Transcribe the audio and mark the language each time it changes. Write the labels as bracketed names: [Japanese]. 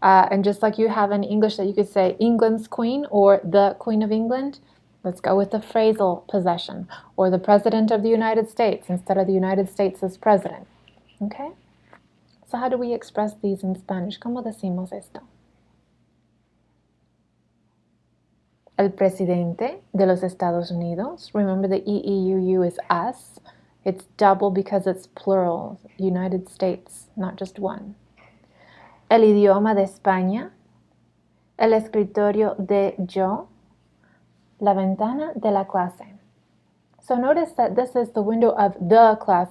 [English] And just like you have in English that you could say England's Queen or the Queen of England, let's go with the phrasal possession, or the President of the United States instead of the United States as president. Okay? So how do we express these in Spanish? [Spanish] ¿Cómo decimos esto? El presidente de los Estados Unidos. [English] Remember the EEUU is us. It's double because it's plural. United States, not just one. [Spanish] El idioma de España. El escritorio de yo. La ventana de la clase. [English] So notice that this is the window of the class.